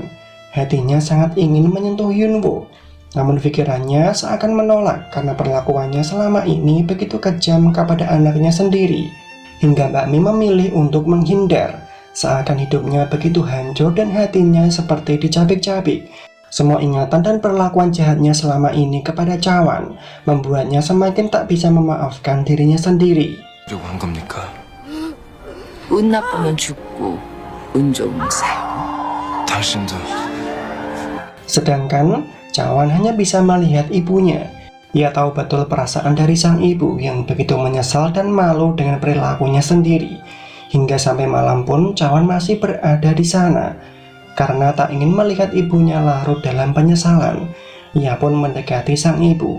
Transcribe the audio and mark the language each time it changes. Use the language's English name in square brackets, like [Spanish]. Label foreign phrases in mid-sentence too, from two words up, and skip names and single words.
[Indonesian] Hatinya sangat ingin menyentuh Yunwo, namun pikirannya seakan menolak karena perlakuannya selama ini begitu kejam kepada anaknya sendiri. Hingga Mbak Mi memilih untuk menghindar, seakan hidupnya begitu hancur dan hatinya seperti dicabik-cabik. Semua ingatan dan perlakuan jahatnya selama ini kepada Cawan membuatnya semakin tak bisa memaafkan dirinya sendiri. [Korean] 뭐라고 한 겁니까? 운 나쁘면 죽고 운 좋으면 살고. 당신도 [Indonesian] Sedangkan Cawan hanya bisa melihat ibunya. Ia tahu betul perasaan dari sang ibu yang begitu menyesal dan malu dengan perilakunya sendiri. Hingga sampai malam pun Cawan masih berada di sana. Karena tak ingin melihat ibunya larut dalam penyesalan, ia pun mendekati sang ibu.